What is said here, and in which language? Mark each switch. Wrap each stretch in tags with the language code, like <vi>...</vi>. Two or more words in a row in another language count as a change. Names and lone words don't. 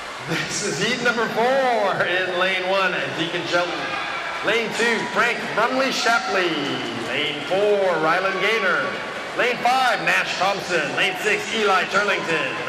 <en>This is heat number 4 in lane 1, Deacon Shelton. Lane 2, Frank Brumley Shapley. Lane 4, Rylan Gaynor. Lane 5, Nash Thompson. Lane 6, Eli Turlington.</en>